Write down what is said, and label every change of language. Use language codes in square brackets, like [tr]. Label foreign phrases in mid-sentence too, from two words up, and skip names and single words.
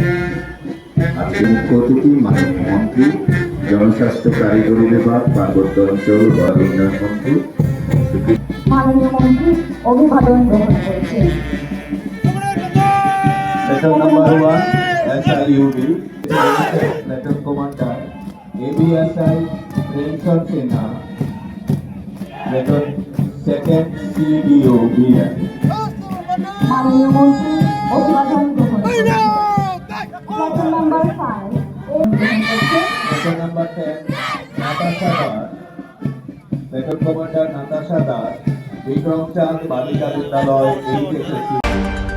[bn] আজকে মুখ্য অতিথি মাননীয় মন্ত্রী, জনস্বাস্থ্য কারিগরি বিভাগ, পার্বত্য অঞ্চল বন উন্নয়ন মন্ত্রী মাননীয় মন্ত্রী অভিবাদন গ্রহণ করেছেন। [en] Sector number 1, SIUB, Sector Commander, ABSI, Remson Sinha, Sector 2nd CDO, BN. [bn] মাননীয় মন্ত্রী অভিবাদন গ্রহণ করেছেন। [en] Sector number 5 Sector number 10, Natasha Das, Sector Commander Natasha Das, Vikram Chand Balika Vidyalaya, HSC.